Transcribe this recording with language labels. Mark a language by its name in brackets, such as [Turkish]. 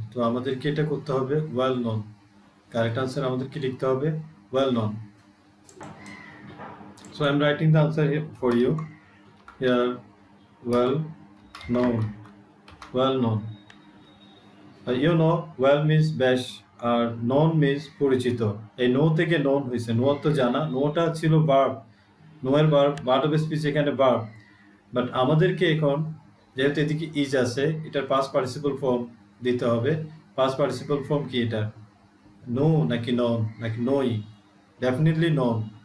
[Bangla] তো আমাদেরকে এটা করতে হবে [English] Well known. [Bangla] কারেক্ট আনসার আমাদেরকে লিখতে হবে well known. [English] So I am writing the answer here for you. Here, well known. Well known. You know, well means বেশ আর known means পরিচিত. [Bangla] এই নো থেকে known হয়েছে. নো তো জানা. নোটা ছিল ভার্ব. নো এর ভার্ব অফ স্পিচ এখানে ভার্ব. বাট আমাদেরকে এখন যেহেতু এদিকে ইজ আছে, এটার পাস্ট পার্টিসিপল ফর্ম দিতে হবে. পাস্ট পার্টিসিপল ফর্ম কি এটা? নো নাকি নন নাকি নোই? ডেফিনেটলি নন.